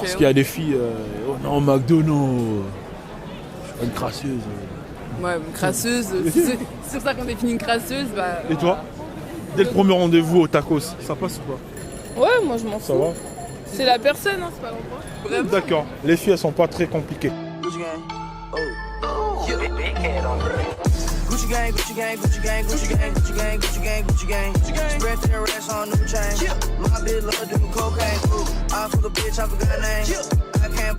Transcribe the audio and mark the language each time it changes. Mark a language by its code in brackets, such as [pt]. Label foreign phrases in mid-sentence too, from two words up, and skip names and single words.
[fr] Parce qu'il y a des filles, oh non, McDo, non. Je suis pas une crasseuse. Ouais, une crasseuse. C'est sur ça qu'on définit une crasseuse, bah. Et toi? Dès le premier rendez-vous au tacos, ça passe ou pas? Ouais, moi je m'en Ça fous. va? C'est la personne, hein, c'est pas l'endroit. D'accord. Les filles, elles sont pas très compliquées. [en] Gucci gang, Gucci gang, Gucci gang, Gucci gang, Gucci gang, Gucci gang, Gucci gang, Gucci gang. Spread their racks on new chain. My bitch love doing cocaine. I fuck a bitch, I forgot her name. I can't